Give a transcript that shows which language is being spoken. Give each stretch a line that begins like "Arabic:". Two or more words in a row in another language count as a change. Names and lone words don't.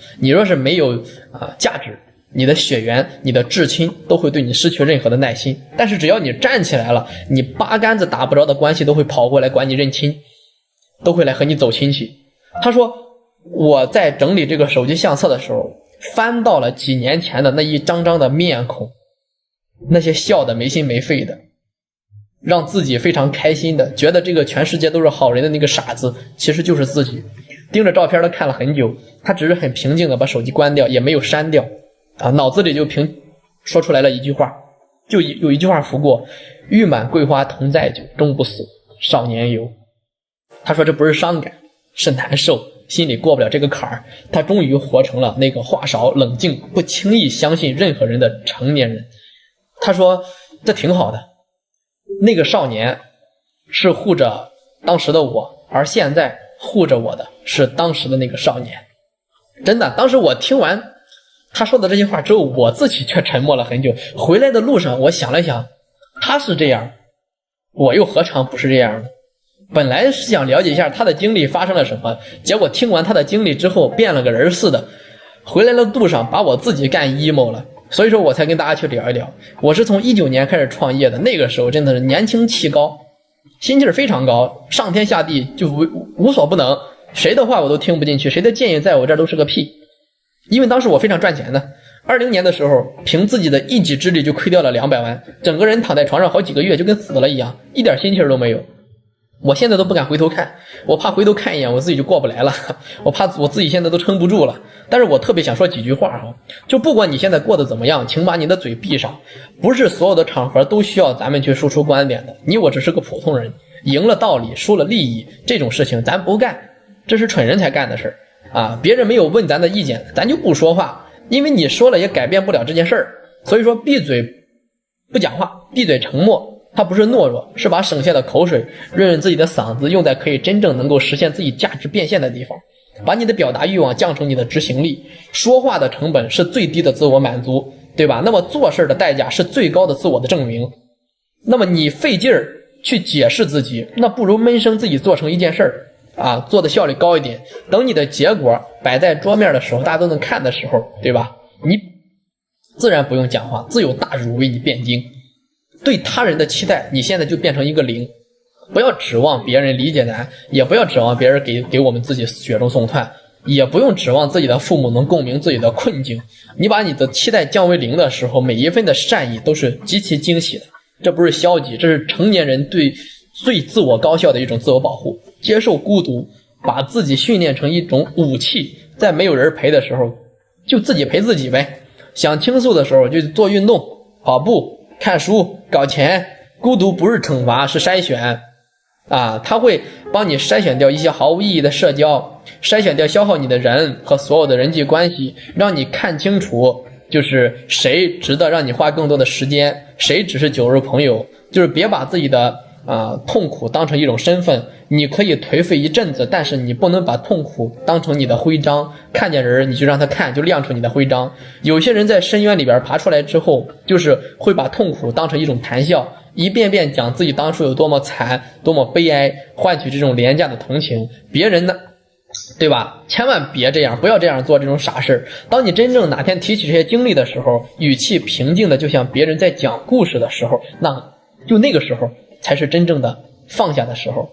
Chinese: 你若是沒有價值，你的血緣、你的至親都會對你失去任何的耐心。但是只要你站起來了，你八竿子打不着的關係都會跑過來管你認親，都會來和你走親戚。他說，我在整理這個手機相冊的時候，翻到了幾年前的那一張張的面孔，那些笑得沒心沒肺的，讓自己非常開心的，覺得這個全世界都是好人的那個傻子，其實就是自己。盯着照片都看了很久，他只是很平靜的把手機關掉，也沒有刪掉腦子裡就說出來了一句話，就有一句話拂過，玉滿桂花同載酒，終不死，少年遊。他說這不是傷感，是難受，心裡過不了這個坎兒。他終於活成了那個話少冷靜不輕易相信任何人的成年人。他說這挺好的，那個少年是護着當時的我，而現在護着我的是當時的那個少年。真的，當時我聽完他說的這些話之後，我自己卻沉默了很久。回來的路上我想了想，他是這樣，我又何嘗不是這樣呢？本來是想了解一下他的經歷發生了什麼，結果聽完他的經歷之後變了個人似的，回來的路上把我自己幹 emo 了。所以說我才跟大家去聊一聊。我是從19 年開始創業的，那個時候真的是年輕氣高，心氣非常高，上天下地就無所不能，誰的話我都聽不進去，誰的建議在我這兒都是個屁。因為當時我非常賺錢的，20年的時候憑自己的一己之力就虧掉了200萬，整個人躺在床上好幾個月就跟死了一樣，一點心氣都沒有。我現在都不敢回頭看，我怕回頭看一眼我自己就過不來了，我怕我自己現在都撐不住了。但是我特別想說幾句話就不管你現在過得怎麼樣，請把你的嘴閉上，不是所有的場合都需要咱們去輸出觀點的，你我只是個普通人，贏了道理輸了利益，這種事情咱不幹，這是蠢人才幹的事啊！別人沒有問咱的意見，咱就不說話，因為你說了也改變不了這件事兒。所以說閉嘴不講話，閉嘴沉默，它不是懦弱，是把省下的口水潤潤自己的嗓子，用在可以真正能夠實現自己價值變現的地方，把你的表達慾望降成你的執行力。說話的成本是最低的自我滿足，對吧？那麼做事的代價是最高的自我的證明。那麼你費勁兒去解釋自己，那不如悶聲自己做成一件事兒啊，做的效率高一點。等你的結果擺在桌面的時候，大家都能看的時候，對吧？你自然不用講話，自有大儒為你辯經。對他人的期待，你現在就變成一個零。不要指望別人理解咱，也不要指望別人給我們自己雪中送炭，也不用指望自己的父母能共鳴自己的困境。你把你的期待降為零的時候，每一份的善意都是極其驚喜的。這不是消極，這是成年人對最自我高效的一種自我保護。接受孤獨，把自己訓練成一種武器，在沒有人陪的時候就自己陪自己唄。想傾訴的時候就做運動、跑步、看書、搞錢。孤獨不是懲罰，是篩選啊，它會幫你篩選掉一些毫無意義的社交，篩選掉消耗你的人和所有的人際關係，讓你看清楚就是誰值得讓你花更多的時間，誰只是酒肉朋友。就是別把自己的痛苦當成一種身份，你可以颓廢一陣子，但是你不能把痛苦當成你的徽章，看見人你就讓他看，就亮出你的徽章。有些人在深淵裡邊爬出來之後，就是会把痛苦當成一種談笑，一遍遍講自己當初有多麼慘多麼悲哀，換取這種廉價的同情。別人呢，對吧？千萬別這樣，不要這樣做這種傻事。當你真正哪天提起這些經歷的時候，語氣平靜的就像別人在講故事的时候，那個时候才是真正的放下的时候。